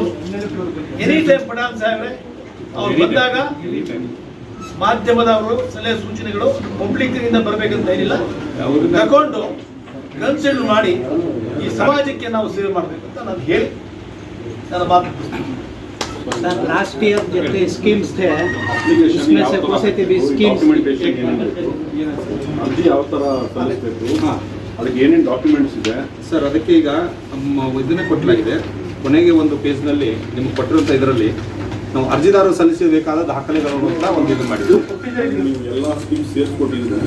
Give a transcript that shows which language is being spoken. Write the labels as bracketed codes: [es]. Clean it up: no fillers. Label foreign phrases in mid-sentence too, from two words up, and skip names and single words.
[en] any time [kn] ಪಠಾಣ್ ಸಾಹೇಬ್ರೆ ಅವ್ರು ಬಂದಾಗ ಮಾಧ್ಯಮದವರು ಸಲಹೆ ಸೂಚನೆಗಳು ಪಬ್ಲಿಕ್ ಇಂದ ಬರಬೇಕಂತ ಏನಿಲ್ಲ, ತಗೊಂಡು ಕನ್ಸಿಡರ್ ಮಾಡಿ ಈ ಸಮಾಜಕ್ಕೆ ನಾವು ಸೇವೆ ಮಾಡಬೇಕಂತ ನಾನು ಹೇಳಿ ನನ್ನ ಮಾತು. [en] last year [hi] जितने स्कीम्स थे उसमें से कौन से भी स्कीम्स [kn] ಅರ್ಜಿ ಯಾವ ಥರ ಸಲ್ಲಿಸಬೇಕು, ಅದಕ್ಕೆ ಏನೇನು ಡಾಕ್ಯುಮೆಂಟ್ಸ್ ಇದೆ ಸರ್? ಅದಕ್ಕೆ ಈಗ ಇದನ್ನೇ ಕೊಟ್ಟಲಾಗಿದೆ. ಕೊನೆಗೆ ಒಂದು ಪೇಜ್ನಲ್ಲಿ ನಿಮ್ಗೆ ಕೊಟ್ಟಿರುವಂಥ ಇದರಲ್ಲಿ ನಾವು ಅರ್ಜಿದಾರರು ಸಲ್ಲಿಸಬೇಕಾದ ದಾಖಲೆಗಳನ್ನು ಅಂತ ಒಂದು ಇದು ಮಾಡಿದ್ವಿ. ನೀವು ಎಲ್ಲ ಸ್ಕೀಮ್ಸ್ ಸೇರಿಸ್ಕೊಟ್ಟಿದ್ದೀರಿ?